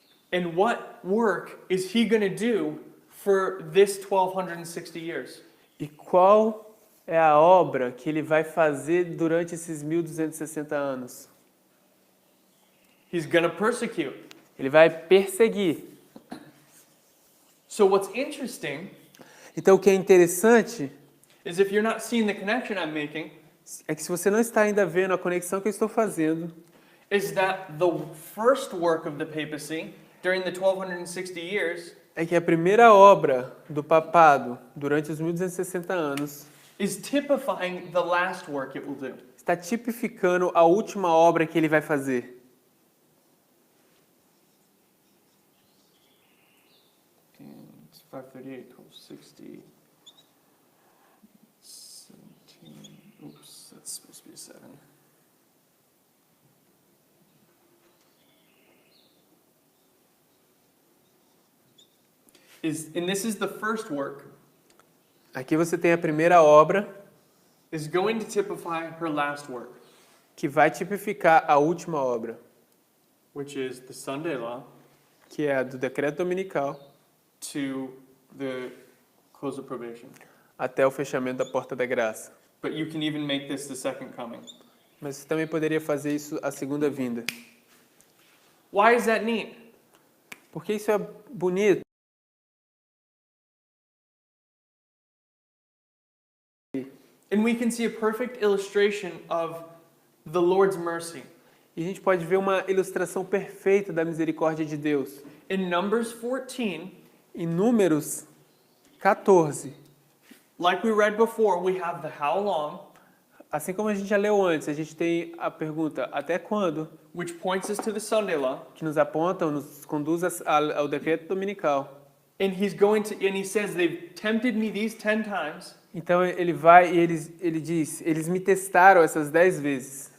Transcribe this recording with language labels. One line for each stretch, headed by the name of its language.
English: And what work is he going to do for this 1260 years?
Portuguese: E qual é a obra que ele vai fazer durante esses 1260 anos?
English: He's going to persecute.
Portuguese: Ele vai perseguir.
English: So what's interesting
Portuguese: Então o que é interessante
English: is if you're not seeing the connection I'm making,
Portuguese: é que se você não está ainda vendo a conexão que eu estou fazendo,
English: is that the first work of the papacy during the 1260 years
Portuguese: é que a primeira obra do papado durante os 1260 anos
English: is typifying the last work it will do.
Portuguese: está tipificando a última obra que ele vai fazer.
English: It's 538, 1260, 17. Oops, that's supposed to be a 7. And this is the first work,
Portuguese: Aqui você tem a primeira obra
English: is going to typify her last work,
Portuguese: que vai tipificar a última obra,
English: which is the Sunday law
Portuguese: que é a do decreto dominical
English: to the close of probation.
Portuguese: até o fechamento da porta da graça.
English: But you can even make this the second coming.
Portuguese: Mas você também poderia fazer isso à segunda vinda.
English: Why is that neat?
Portuguese: Porque isso é bonito.
English: And we can see a perfect illustration of the Lord's mercy.
Portuguese: E a gente pode ver uma ilustração perfeita da misericórdia de Deus.
English: In Numbers 14,
Portuguese: Em Números 14,
English: like we read before, we have the how long,
Portuguese: assim como a gente já leu antes, a gente tem a pergunta até quando,
English: which points us to the Sunday law.
Portuguese: que nos aponta, nos conduz ao decreto dominical.
English: And he says, they've tempted me these 10 times,
Portuguese: Então ele vai e ele diz, eles me testaram essas 10 vezes.